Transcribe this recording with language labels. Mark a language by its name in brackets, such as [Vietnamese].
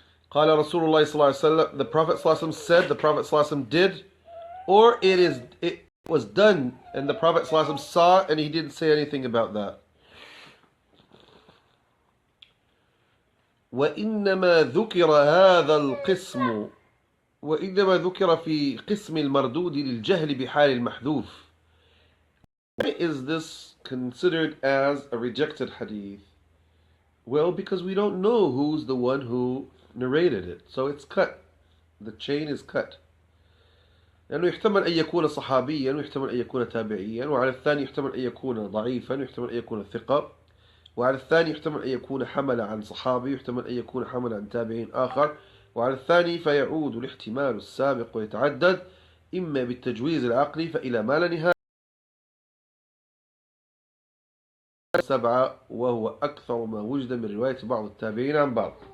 [Arabic] قال رسول الله صلى الله عليه وسلم, [English] the Prophet صلى الله عليه وسلم said, the Prophet صلى الله عليه وسلم did, or it was done and the Prophet صلى الله عليه وسلم saw and he didn't say anything about that. [Arabic] وإنما ذكر هذا القسم وإنما ذكر في قسم المردود للجهل بحال المحذوف. [English] Why is this considered as a rejected hadith? Well, because we don't know who's the one who narrated it, so it's cut. The chain is cut. [Arabic] لأنه يحتمل أن يكون صحابيا ويحتمل أن يكون تابعيا، وعلى الثاني يحتمل أن يكون ضعيفا ويحتمل أن يكون ثقة، وعلى الثاني يحتمل أن يكون حمل عن صحابي ويحتمل أن يكون حمل عن تابعين آخر، وعلى الثاني فيعود الاحتمال السابق ويتعدد إما بالتجويز العقلي فإلى ما لا نهاية 7 وهو أكثر ما وجد من رواية بعض التابعين عن بعض.